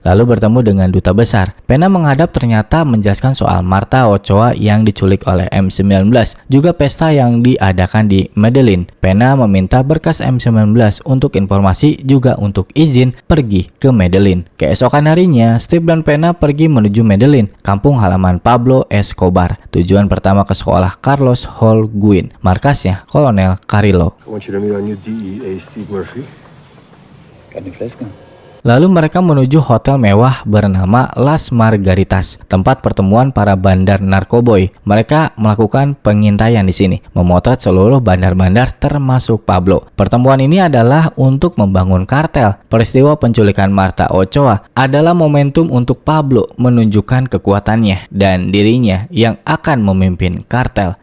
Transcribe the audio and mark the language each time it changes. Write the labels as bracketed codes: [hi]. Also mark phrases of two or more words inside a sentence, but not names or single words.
[id] Lalu bertemu dengan duta besar. Pena menghadap ternyata menjelaskan soal Marta Ochoa yang diculik oleh M19, juga pesta yang diadakan di Medellin. Pena meminta berkas M19 untuk informasi juga untuk izin pergi ke Medellin. Keesokan harinya, Steve dan Pena pergi menuju Medellin, kampung halaman Pablo Escobar. Tujuan pertama ke sekolah Carlos Holguin, markasnya Kolonel Carrillo. [en] I want you to meet our new DEA, Steve Murphy. [es] Carne fresca. [id] Lalu mereka menuju hotel mewah bernama Las Margaritas, tempat pertemuan para bandar narkoboy. Mereka melakukan pengintaian di sini, memotret seluruh bandar-bandar termasuk Pablo. Pertemuan ini adalah untuk membangun kartel. Peristiwa penculikan Marta Ochoa adalah momentum untuk Pablo menunjukkan kekuatannya dan dirinya yang akan memimpin kartel.